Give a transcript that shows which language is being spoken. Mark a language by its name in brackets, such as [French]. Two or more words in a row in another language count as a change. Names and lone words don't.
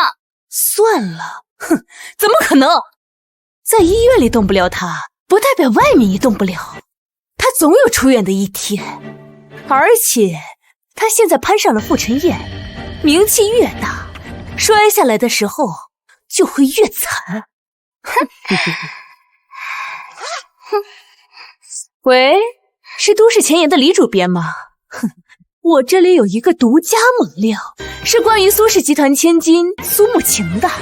[Chinese] 算了，哼，怎么可能？在醫院裡動不了他，不代表外面也動不了。他總有出院的一天，而且他現在攀上了傅晨燕，名氣越大，摔下來的時候就會越慘。喂，是都市前沿的李主編嗎？哼，我這裡有一個獨家猛料，是關於蘇氏集團千金蘇慕晴的。